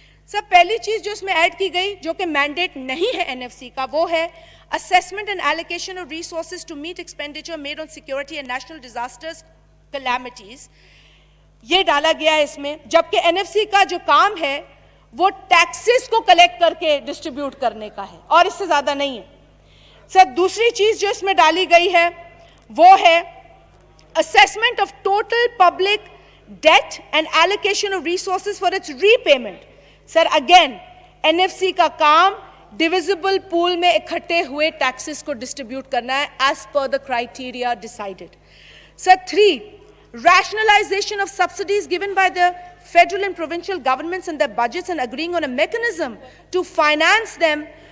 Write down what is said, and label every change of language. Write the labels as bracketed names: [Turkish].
[Urdu] سب پہلی چیز جو اس میں ایڈ کی گئی جو کہ مینڈیٹ نہیں ہے NFC کا وہ ہے [English] assessment and allocation of resources to meet expenditure made on security and national disasters calamities. [Urdu] یہ ڈالا گیا ہے اس میں, جبکہ NFC کا جو کام ہے وہ ٹیکسز کو کلیکٹ کر کے ڈسٹریبیوٹ کرنے کا ہے اور اس سے زیادہ نہیں ہے. سر دوسری چیز جو اس میں ڈالی گئی ہے وہ ہے [English] assessment of total public debt and allocation of resources for its repayment. [Urdu] Sir again NFC کا کام ڈویزبل پول میں اکٹھے ہوئے ٹیکسز کو ڈسٹریبیوٹ کرنا ہے [English] As per the criteria decided. Sir 3, rationalization of subsidies given by the federal and provincial governments in their budgets and agreeing on a mechanism to finance them.